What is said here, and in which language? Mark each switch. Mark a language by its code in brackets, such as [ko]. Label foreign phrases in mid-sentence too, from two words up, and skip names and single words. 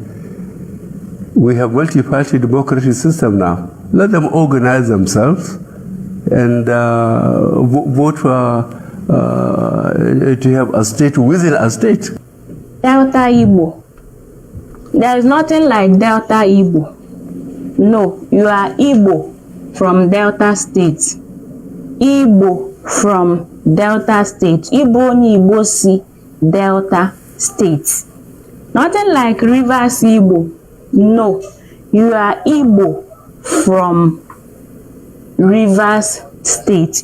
[en] We have multi-party democratic system now. Let them organize themselves and vote for to have a state within a state. Delta Igbo. There is nothing like Delta Igbo. No, you are Igbo from Delta State. Igbo from Delta State. [yo] Igbo ni Igbo si Delta State. [en] Nothing like Rivers Igbo. No, you are Igbo from Rivers State.